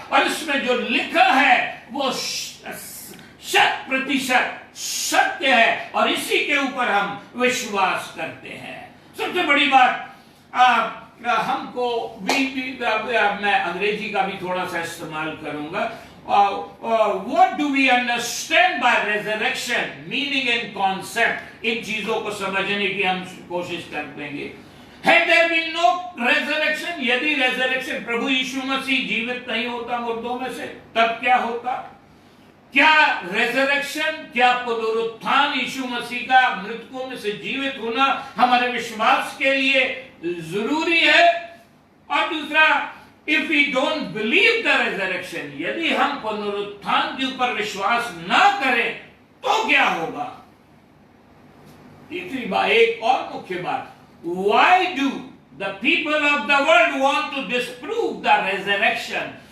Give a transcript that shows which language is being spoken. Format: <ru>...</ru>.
<hi>और इसमें जो लिखा है वो 100% सत्य है और इसी के ऊपर हम विश्वास करते हैं। सबसे बड़ी बात हमको मैं अंग्रेजी का भी थोड़ा सा इस्तेमाल करूंगा।</hi> <en>What do we understand by resurrection? Meaning and concept,</en> <hi>इन चीजों को समझने की हम कोशिश करेंगे।</hi> <en>Had there been no resurrection,</en> <hi>यदि resurrection प्रभु यीशु मसीह जीवित नहीं होता मुर्दों में से, तब क्या होता? क्या resurrection, क्या पुनरुत्थान यीशु मसीह का मृतकों में से जीवित होना हमारे विश्वास के लिए जरूरी है? और दूसरा,</hi> <en>if we don't believe the resurrection,</en> <hi>यदि हम पुनरुत्थान के ऊपर विश्वास ना करें तो क्या होगा? तीसरी बात, एक और मुख्य बात,</hi> <en>why do the people of the world want to disprove the resurrection?</en>